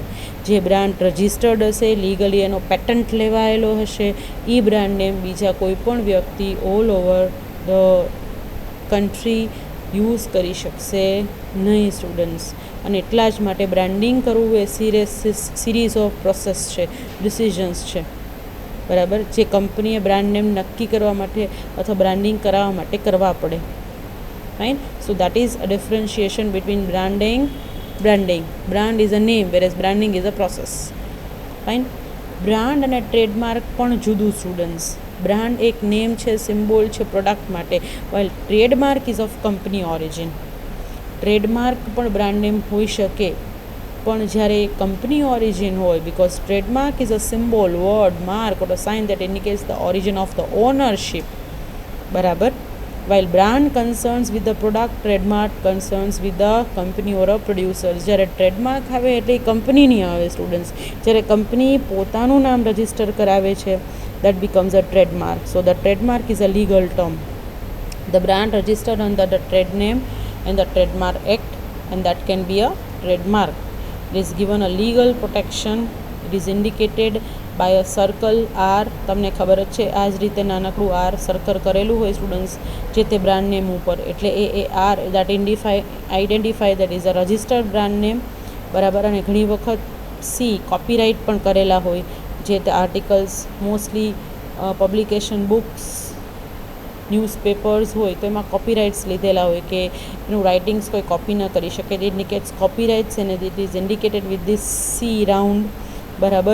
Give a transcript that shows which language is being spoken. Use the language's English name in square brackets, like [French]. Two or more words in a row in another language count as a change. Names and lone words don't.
[Gujarati] જે બ્રાન્ડ રજિસ્ટર્ડ હશે, લીગલી એનો પેટન્ટ લેવાયેલો હશે, એ [English] brand name [Gujarati] બીજા કોઈ પણ વ્યક્તિ [English] all over the country use [Gujarati] કરી શકશે નહીં સ્ટુડન્ટ્સ. અને એટલા જ માટે બ્રાન્ડિંગ કરવું એ [English] series of process [Gujarati] છે, ડિસિઝન્સ છે, બરાબર. જે કંપનીએ [English] brand name [Gujarati] નક્કી કરવા માટે અથવા બ્રાન્ડિંગ કરાવવા માટે કરવા પડે. [English] Fine. So that is a differentiation between branding. Brand is a name, whereas branding is a process. Fine. [Gujarati] બ્રાન્ડ અને ટ્રેડમાર્ક પણ જુદું સ્ટુડન્ટ્સ. બ્રાન્ડ એક નેમ છે, સિમ્બોલ છે પ્રોડક્ટ માટે, [English] while trademark is of company origin. [Gujarati] ટ્રેડમાર્ક પણ [English] brand name [Gujarati] હોઈ શકે, પણ જ્યારે [English] company origin [Gujarati] હોય, [English] because trademark is a symbol, word, mark or a sign that indicates the origin of the ownership, બરાબર. while brand concerns with the product, trademark concerns with the company or a producer. [Gujarati] જ્યારે ટ્રેડમાર્ક આવે એટલે એ કંપનીની આવે સ્ટુડન્ટ્સ, જ્યારે કંપની પોતાનું નામ રજિસ્ટર કરાવે છે, [English] that becomes a trademark. So the trademark is a legal term. The brand registered under the trade name and the Trademark Act, and that can be a trademark. It is given a legal protection. It is indicated by a circle R. [Gujarati] તમને ખબર જ છે, આ જ રીતે નાનકડું R સર્કલ કરેલું હોય સ્ટુડન્ટ્સ જે તે [English] brand name [Gujarati] ઉપર, એટલે એ [English] R that identify that is a registered brand name, [Gujarati] બરાબર. અને ઘણી વખત C કોપીરાઇટ પણ કરેલા હોય, જે તે આર્ટિકલ્સ, [English] mostly publication books, [Gujarati] ન્યૂઝપેપર્સ હોય તો એમાં કોપીરાઇટ્સ લીધેલા હોય કે એનું રાઇટિંગ્સ કોઈ કોપી ન કરી શકે. [English] It indicates copyrights and it is indicated with this C round, બરાબર.